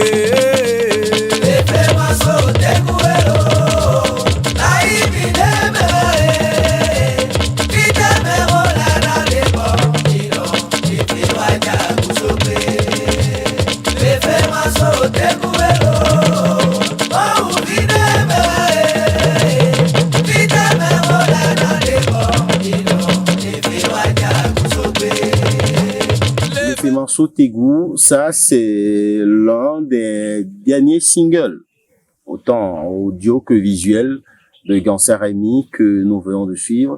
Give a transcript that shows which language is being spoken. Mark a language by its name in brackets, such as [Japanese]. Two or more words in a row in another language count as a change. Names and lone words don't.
[Fon] Lè fẹ́ máa so tẹ́gù ẹ̀ o, Ráyìmí dé mẹ́ ẹ̀, Fídà mẹ́kọ̀ọ́ lánà débọ̀, mi dọ̀ lè fi wájà kú sógbé. Lè fẹ́ máa so tẹ́gù ẹ̀ o. [French] Morceau Tégou, ça c'est l'un des derniers singles, autant audio que visuel, de Ganser Rémy que nous venons de suivre.